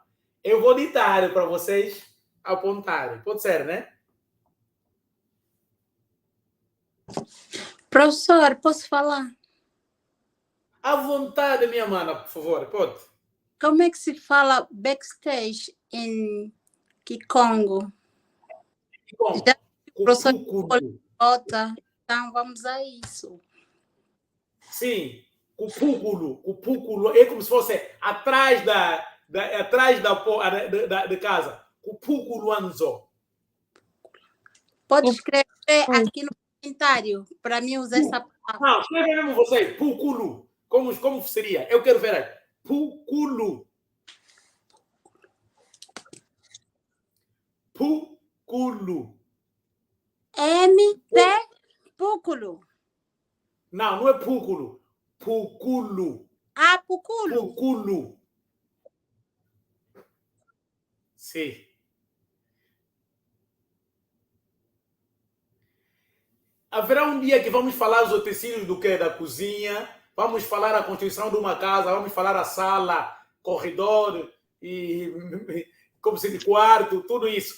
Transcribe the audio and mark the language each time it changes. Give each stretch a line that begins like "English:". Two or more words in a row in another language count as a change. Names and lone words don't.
Portuguese: Eu vou ditar para vocês apontarem. Pode ser, né? Professor, posso falar? À vontade, minha mana, por favor. Pode. Como é que se fala backstage em Kikongo? Kikongo. Já o professor Cupúculo. Nota, então vamos a isso. Sim, cupúculo é como se fosse atrás da casa.
Kongo: Cupúculo anzo.
Portuguese: Pode escrever aqui no comentário para mim usar essa palavra. Não, escreve mesmo você. Puculo. Como seria? Eu quero ver aí. Puculo. Puculo. MP Púculo. Não é púculo. Puculo. Ah, Puculo. Puculo. Sim. Haverá um dia que vamos falar os utensílios do que? Da cozinha, vamos falar a construção de uma casa, vamos falar a sala, corredor e como se de quarto, tudo isso.